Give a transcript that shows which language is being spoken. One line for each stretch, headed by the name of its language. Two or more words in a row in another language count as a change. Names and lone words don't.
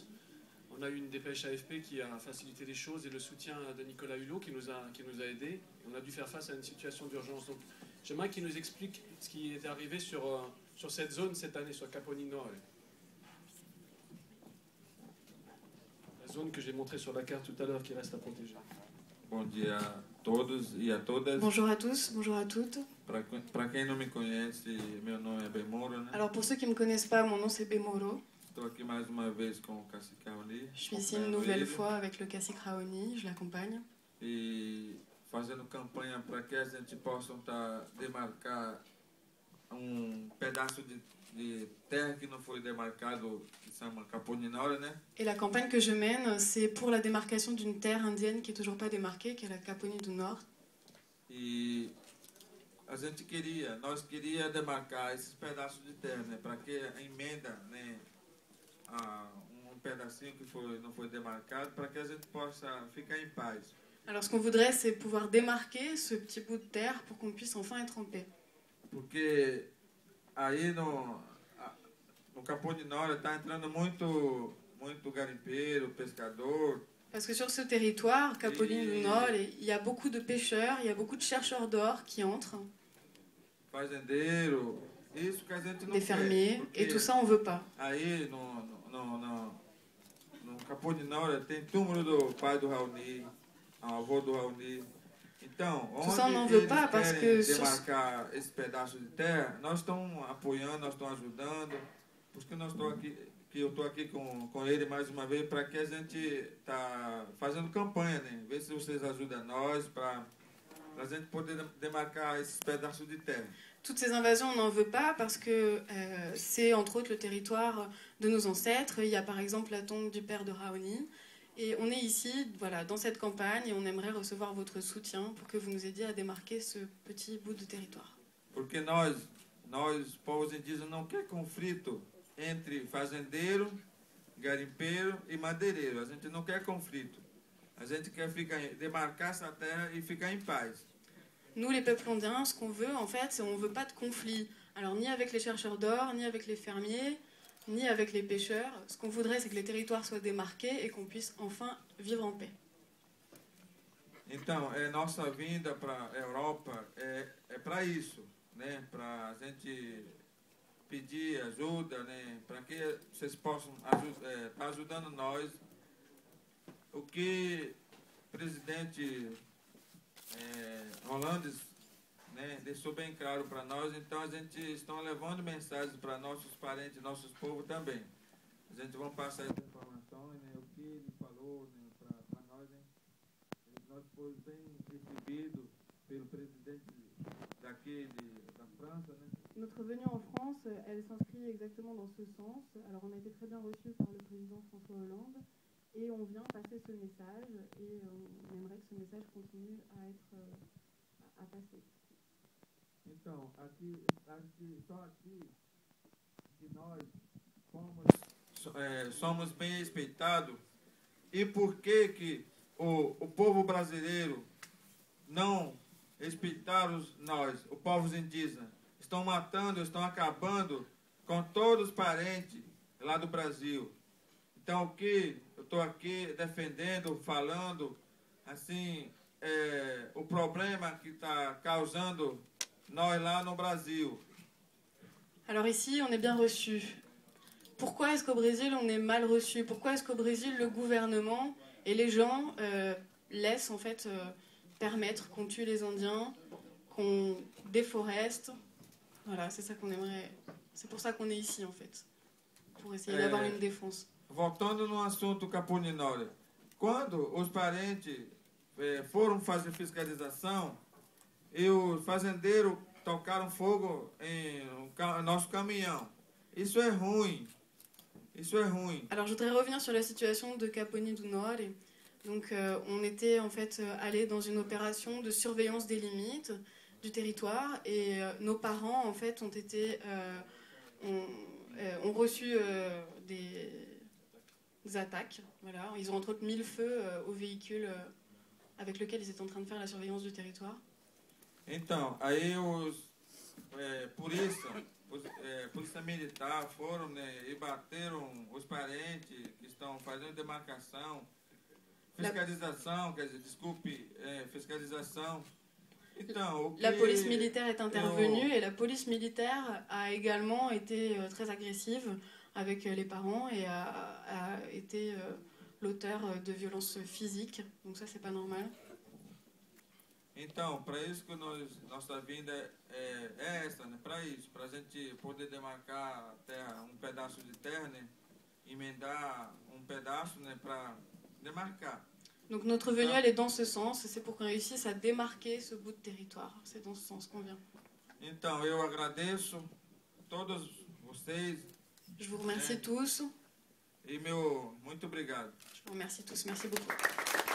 French: On a eu une dépêche AFP qui a facilité les choses et le soutien de Nicolas Hulot qui nous a aidés. On a dû faire face à une situation d'urgence. Donc, j'aimerais qu'il nous explique ce qui est arrivé sur cette zone cette année, sur Caponinore. La zone que j'ai montrée sur la carte tout à l'heure qui reste à protéger.
Portuguese: Bom dia a todos e a todas.
French: Bonjour à tous, bonjour à toutes.
Portuguese: Para quem não me conhece, meu nome é Bemoro, né?
French: Alors pour ceux qui ne me connaissent pas, mon nom c'est Bemoro.
Portuguese: Estou aqui mais uma vez com o Cacique Raoni.
French: Je suis ici une nouvelle fois avec le Cacique Raoni, je l'accompagne.
Portuguese: E fazendo campanha para que a gente possa demarcar pedaço de terra que não foi demarcado, que se chama Caponinore, né?
French: Et la campagne que je mène, c'est pour la démarcation d'une terre indienne qui est toujours pas démarquée, qui est la Caponie du Nord.
Portuguese: E nós queria demarcar esses pedaços de terra, né? Para que a emenda, né? Pedacinho que não foi demarcado, para que a gente possa ficar em paz.
French: Alors ce qu'on voudrait, c'est pouvoir démarquer ce petit bout de terre pour qu'on puisse enfin être en paix.
Portuguese: Porque aí no Caponinore está entrando muito garimpeiro, pescador.
French: Parce que sur ce territoire, Caponie du Nord, il y a beaucoup de pêcheurs, il y a beaucoup de chercheurs d'or qui entrent.
Portuguese: Fazendeiro, isso que a gente não
French: des fermiers,
Portuguese: quer,
French: et tout ça on veut pas.
Portuguese: Aí no Caponinore tem túmulo do pai do Raoni, avô do Raoni. Então, onde eles querem demarcar esse pedaço de terra, nós estamos apoiando, nós estamos ajudando. Por isso que eu estou aqui com ele mais uma vez, para que a gente está fazendo campanha, né? Ver se vocês ajudam nós, para a gente poder demarcar esses pedaços de terra.
French: Toutes ces invasions, on n'en veut pas parce que c'est entre autres le territoire de nos ancêtres. Il y a par exemple la tombe du père de Raoni. Et on est ici, voilà, dans cette campagne, et on aimerait recevoir votre soutien pour que vous nous aidiez à démarquer ce petit bout de territoire.
Portuguese: Porque nós povos indígenas, não quer conflito entre fazendeiro, garimpeiro e madeireiro. A gente não quer conflito. A gente quer demarcar essa terra e ficar em paz.
French: Nous, les peuples indiens, ce qu'on veut, en fait, c'est on ne veut pas de conflit. Alors, ni avec les chercheurs d'or, ni avec les fermiers, ni avec les pêcheurs. Ce qu'on voudrait, c'est que les territoires soient démarqués et qu'on puisse enfin vivre en paix.
Portuguese: Então, nossa vinda para a Europa é para isso, né? Para a gente pedir ajuda, né? Para que vocês possam estar ajudando nós. O que o presidente Hollande, né, deixou bem claro para nós, então a gente está levando mensagens para nossos parentes, nossos povos também. A gente vai passar essa informação, né, o que ele falou, né, para nós, né, nós fomos bem recebidos pelo presidente daqui da França, né.
French: Notre venue en France, elle s'inscrit exactement dans ce sens. Alors on a été très bien reçus par le président François Hollande. Et on vient passer ce message et on aimerait que ce message continue à passer.
Portuguese: Então, só aqui que nós somos bem respeitados. E por que o povo brasileiro não respeitaram nós, os povos indígenas? Estão matando, estão acabando com todos os parentes lá do Brasil. Então, o que eu estou aqui defendendo, falando, assim, o problema que está causando nós lá no Brasil.
French: Alors ici, on est bien reçu. Pourquoi est-ce qu'au Brésil, on est mal reçu? Pourquoi est-ce qu'au Brésil, le gouvernement et les gens laissent en fait permettre qu'on tue les Indiens, qu'on déforeste? Voilà, c'est ça qu'on aimerait. C'est pour ça qu'on est ici en fait, pour essayer d'avoir une défense.
Portuguese: Voltando no assunto Caponinore, quando os parentes foram fazer fiscalização e os fazendeiros tocaram fogo em nosso caminhão, isso é ruim. Isso é ruim.
French: Alors je voudrais revenir sur la situation de Caponie du Nord. Donc on était en fait allé dans une opération de surveillance des limites du territoire et nos parents en fait ont reçu des attaques. Voilà. Ils ont entre autres mis le feu aux véhicules avec lequel ils étaient en train de faire la surveillance du territoire.
Portuguese: Então, aí polícia militar foram, né, e bateram os parentes que estão fazendo demarcação, fiscalização, quer dizer, desculpe, fiscalização. Então,
French: la police militaire est intervenue et la police militaire a également été très agressive avec les parents et a été l'auteur de violences physiques. Donc ça, c'est pas normal.
Portuguese: Então, para isso que nossa vinda é essa, né? Para isso, para a gente poder demarcar a terra, pedaço de terra, né? Emendar pedaço, né? Para demarcar.
French: Donc notre venue, elle est dans ce sens, et c'est pour qu'on réussisse à démarquer ce bout de territoire. C'est dans ce sens qu'on vient.
Portuguese: Então, eu agradeço todos vocês.
French: Je vous remercie tous.
Portuguese: E muito obrigado.
French: Je vous remercie tous. Merci beaucoup.